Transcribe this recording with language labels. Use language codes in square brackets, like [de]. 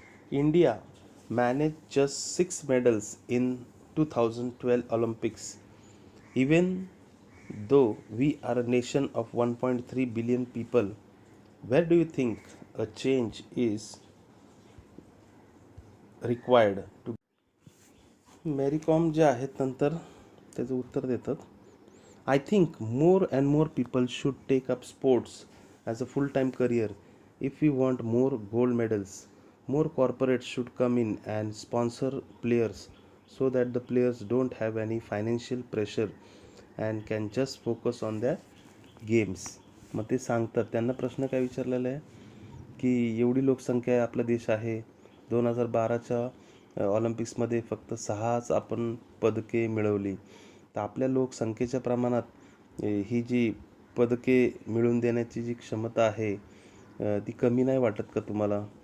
[en] India managed just 6 medals in 2012 Olympics. Even though we are a nation of 1.3 billion people, where do you think a change is required to? [mr] Mary com जे आहेत नंतर त्याचं उत्तर देतात, [en] I think more and more people should take up sports as a full time career if you want more gold medals. More corporates should come in and sponsor players so that the players don't have any financial pressure and can just focus on their games. [mr] मग ते सांगतात, त्यांना प्रश्न काय विचारलेला आहे की एवढी लोकसंख्या आहे, आपला देश आहे, 2012च्या ऑलिम्पिक्समध्ये फक्त 6च आपण पदके मिळवली. तर आपल्या लोकसंख्येच्या प्रमाणात ही जी पदके मिळवून देण्याची जी क्षमता आहे ती कमी नाही वाटत का तुम्हाला?